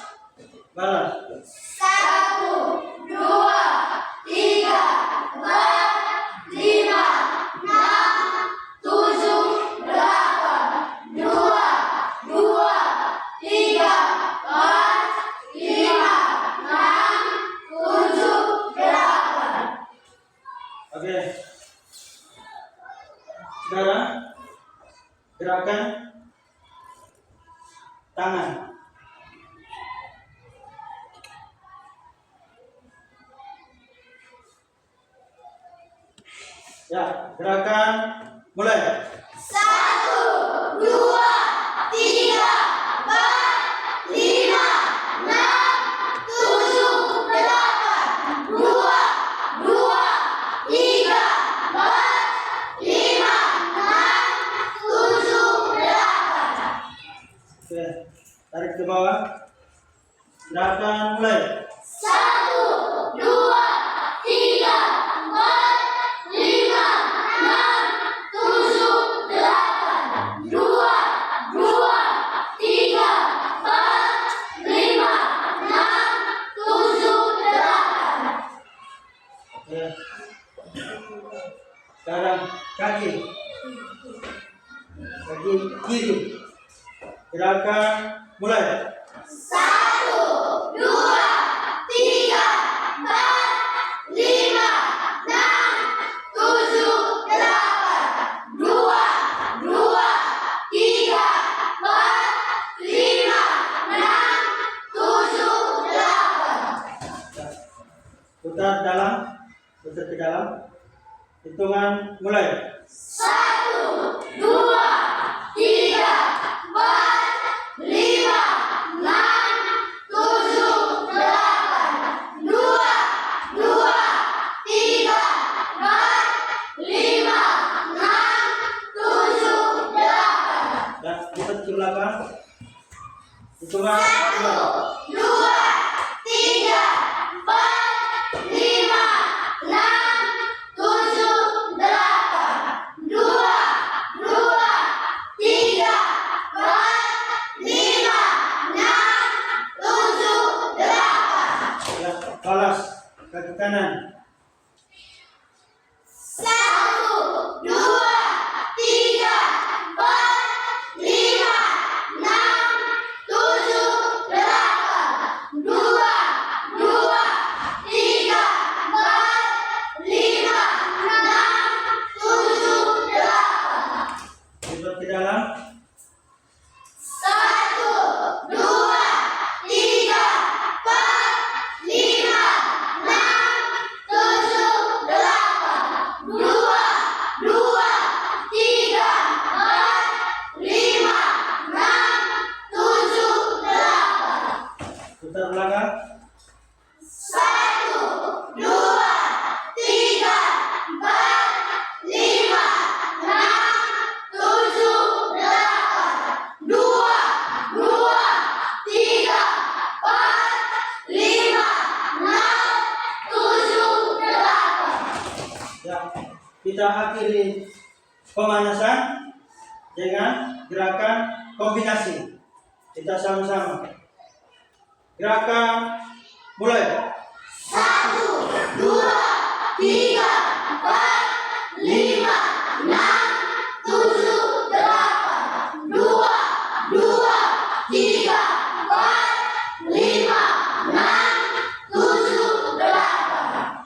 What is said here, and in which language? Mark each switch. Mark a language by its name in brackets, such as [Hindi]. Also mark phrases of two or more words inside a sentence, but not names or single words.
[Indonesian] Satu, dua, tiga, empat, lima, enam, tujuh, delapan. Dua, tiga, empat, lima, enam, tujuh, delapan. Oke. Sekarang gerakan tangan. Ya, gerakan mulai. Satu, dua, tiga, empat, lima, enam, tujuh, delapan. Dua, tiga, empat, lima, enam, tujuh, delapan. Oke, tarik ke bawah. Gerakan mulai. Satu, dua, tiga, empat, lima, enam, tujuh, delapan. Dua, tiga, empat, lima, enam, tujuh, delapan. Oke. Sekarang kaki kiri. Gerakan mulai. Satu, dua, tiga, empat, lima, enam, tujuh, delapan. Dua, tiga, empat, lima, enam, tujuh, delapan. Putar ke dalam. Hitungan mulai. Satu, dua, tiga, empat, lima, enam, tujuh, delapan. Dua, tiga, empat, lima, enam, tujuh, delapan. Ya, putar ke belakang. Hitungan mulai. Dua, tiga, empat, lima, enam, tujuh, delapan. Dua, tiga, empat, lima, enam, tujuh, delapan. Ya, balas kaki kanan. Satu, dua, tiga, empat, lima, enam, tujuh, delapan. Dua, tiga, empat, lima, enam, tujuh, delapan. Putar ke dalam. Satu, dua, tiga, empat, lima, enam, tujuh, delapan. Dua, tiga, empat, lima, enam, tujuh, delapan. Putar belakang. Satu, dua, tiga, empat, lima, enam, tujuh, delapan. Dua, tiga, empat, lima, enam, tujuh, delapan. Ya, kita akhiri pemanasan dengan gerakan kombinasi. Kita sama-sama. Gerakan mulai. Satu, dua, tiga, empat, lima, enam, tujuh, delapan. Dua, tiga, empat, lima, enam, tujuh, delapan.